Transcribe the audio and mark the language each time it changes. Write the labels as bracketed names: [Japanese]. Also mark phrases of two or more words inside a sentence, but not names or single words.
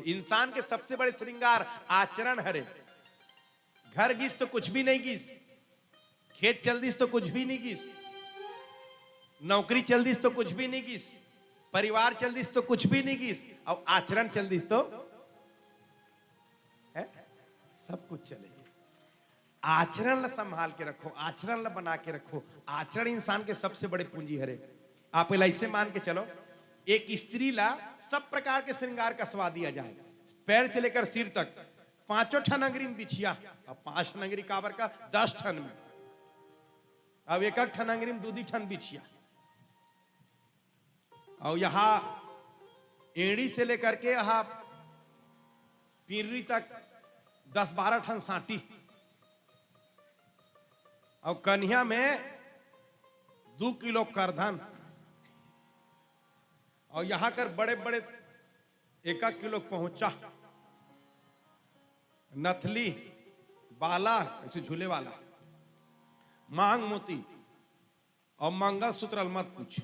[Chhattisgarhi] इंसान के सबसे बड़े श्रृंगार आचरण हरे। घर गिस तो कुछ भी नहीं गिस, खेत चल दिस तो कुछ भी नहीं गिस, नौकरी चल दिस तो कुछ भी नहीं गिस, परिवार चल दिस तो कुछ भी नहीं गिस, और आचरण चल दिस तो है सब कुछ चलेगी। आचरण ला संभाल के रखो, आचरण ला बना के रखो। आचरण इंसान के सबसे बड़े पूंजी हरे। आप ऐसे मान के चलो, एक स्त्री ला सब प्रकार के श्रृंगार का स्वाद दिया जाए, पैर से लेकर सिर तक। 5 ठन अंगरी में बिछिया, अब 5 ठन अंगरी काबर का, 10 ठन में। अब 1 ठन अंगरी में 2 ठन बिछिया, और यहां एड़ी से लेकर के यहां पीरी तक 10-12 ठन साटी, और कन्या में 2 किलो करधन, और यहां कर बड़े बड़े 1 किलो पहुंचा, नथली, बाला ऐसे झूले वाला, मांग मोती, और मंगल सूत्र मत पूछ।